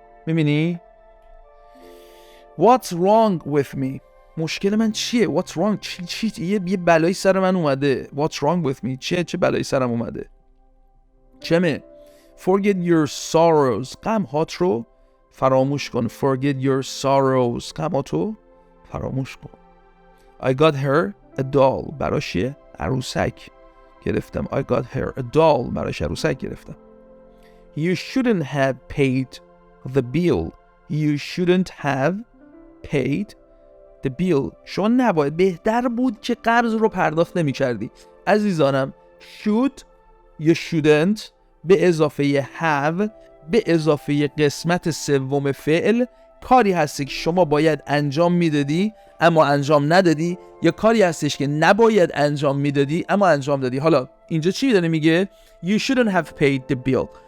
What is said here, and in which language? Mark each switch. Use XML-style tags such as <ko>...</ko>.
<fa>میبینی؟</fa> <en>What's wrong with me</en> <fa>مشکل من چیه؟</fa> <en>What's wrong</en> <fa>چی یه بلایی سر من اومده.</fa> <en>What's wrong with me</en> <fa>چه بلایی سرم اومده؟ چمه؟</fa> <en>Forget your sorrows</en> <fa>غمهات رو فراموش کن.</fa> <en>Forget your sorrows</en> <fa>غمهاتو فراموش کن.</fa> <en>I got her a doll</en> <fa>براش یه عروسک گرفتم.</fa> <en>I got her a doll</en> <fa>براش عروسک گرفتم.</fa> <en>You shouldn't have paid the bill. You shouldn't have paid the bill.</en> <fa>شما نباید، بهتر بود که قرض رو پرداخت نمی کردی. عزیزانم should یا shouldn't به اضافه have به اضافه قسمت سوم فعل کاری هستی که شما باید انجام میدادی اما انجام ندادی، یا کاری هستش که نباید انجام میدادی اما انجام دادی. حالا اینجا چی داره میگه؟</fa> <en>You shouldn't have paid the bill.</en>